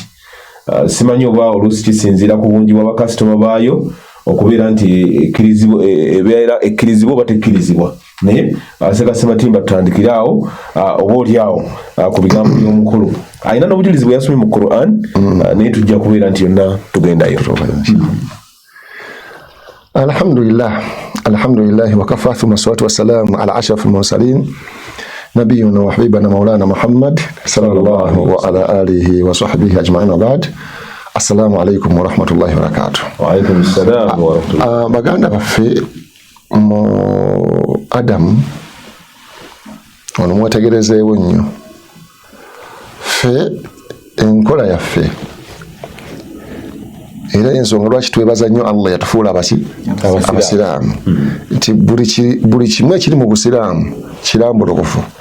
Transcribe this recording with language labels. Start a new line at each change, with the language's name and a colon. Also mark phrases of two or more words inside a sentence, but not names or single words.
Ganda: Simanyi oba oluusi kisinziira ku bungi bwa bakasitoma baayo okubeera nti ebeera ekkirizibwa oba tekkirizibwa. Naye Ssekasematimba tutandikire awo oba oli awo ku bigambo by'omukulu. Alina n'obujulizi bwe yasomye mu Qur'an naye tujja kubeera nti yonna tugendayo.
Arabic: الحمد لله وكفى ثم الصلاة والسلام على أشرف المرسلين نبينا وحبيبنا مولانا محمد صلى الله وعلى آله وصحبه أجمعين وبعد. السلام عليكم ورحمة الله وبركاته. وعليكم السلام ورحمة الله.
Ganda: Baganda baffe mu Adamu ono mwetegerezeewo nnyo. Ffe enkola yaffe era ensonga lwaki twebaza nnyo Allah yatufuula abasiraamu nti buli kimu ekiri mu busiraamu kirambulokofu.